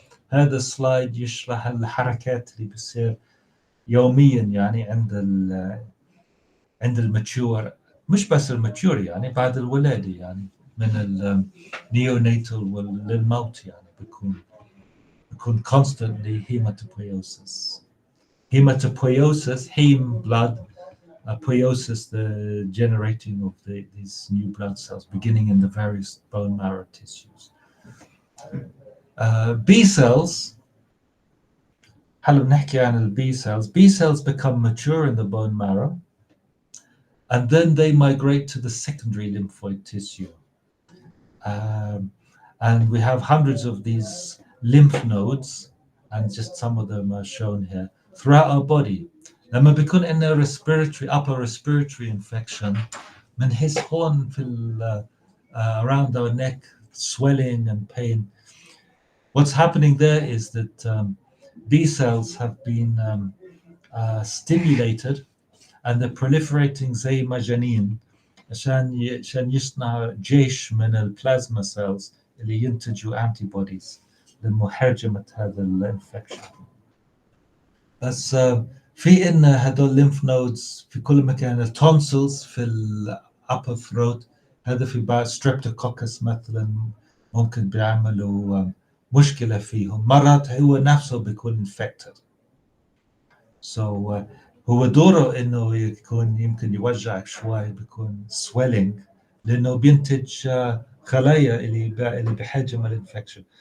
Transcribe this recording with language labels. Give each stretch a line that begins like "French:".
Arabic: هذا السلايد يشرح الحركات اللي بتصير يوميا يعني عند الماتيور، مش بس الماتيور يعني بعد الولادة يعني من النيوناتال للموت يعني بيكون
English: constantly hematopoiesis. Heme blood, poiesis the generating of these new blood cells beginning in the various bone marrow tissues. B cells.
Arabic: هلا بنحكي عن ال B cells.
English: B cells become mature in the bone marrow, and then they migrate to the secondary lymphoid tissue. And we have hundreds of these lymph nodes, and just some of them are shown here throughout our body.
Arabic: لما بيكون عندنا upper respiratory infection بنحس هون في
English: around our neck swelling and pain. What's happening there is that B cells have been stimulated, and they're proliferating
Arabic: زي مجانين عشان يصنع جيش من البلازما cells اللي ينتجوا antibodies لمحارجمة هذا الانفكشن. بس في إن هدول lymph nodes في كل مكان. التونسلز في upper throat هذا في بعض streptococcus مثلا ممكن بيعملوا مشكلة فيهم. مرات هو نفسه بيكون infected. So هو دوره إنه يكون يمكن يوجعك شوي، بيكون swelling لأنه بينتج خلايا اللي بحجم الانفكشن.